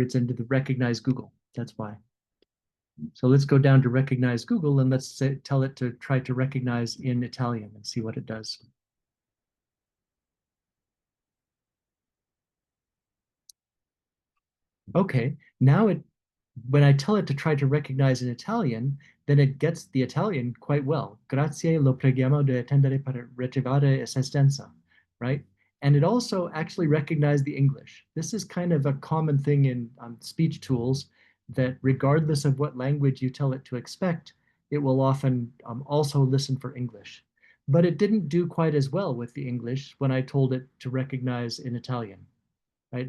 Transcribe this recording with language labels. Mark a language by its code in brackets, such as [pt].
[en] It's into the recognize Google. That's why. So let's go down to recognize Google and let's tell it to try to recognize in Italian and see what it does. Okay, now when I tell it to try to recognize in Italian, then it gets the Italian quite well. [it] Grazie, lo preghiamo di attendere per ricevere assistenza, [en] right? And it also actually recognized the English. This is kind of a common thing in speech tools that regardless of what language you tell it to expect, it will often also listen for English. But it didn't do quite as well with the English when I told it to recognize in Italian. Right?